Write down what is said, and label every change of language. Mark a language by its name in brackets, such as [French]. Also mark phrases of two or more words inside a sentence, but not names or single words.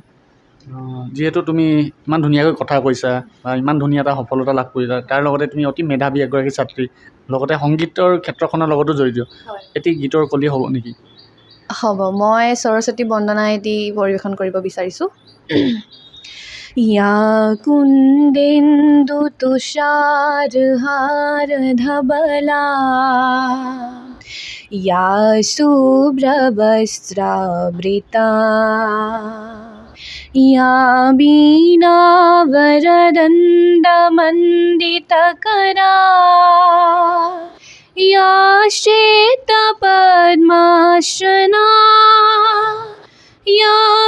[Assamese] যিহেতু তুমি ইমান ধুনীয়াকৈ কথা কৈছা বা ইমান ধুনীয়া এটা সফলতা লাভ কৰিছা তাৰ লগতে তুমি অতি মেধাৱী এগৰাকী ছাত্ৰী লগতে সংগীতৰ ক্ষেত্ৰখনৰ লগতো জড়িত এটি গীতৰ কলি হ'ব নেকি হ'ব মই সৰস্বতী বন্দনা এটি পৰিৱেশন কৰিব বিচাৰিছোঁ [Sanskrit] या कुन्देन्दु तुषारहार धबला या शुभ्रवस्त्रावृता या वीणावरदण्डमण्डितकरा या श्वेतपद्मासना या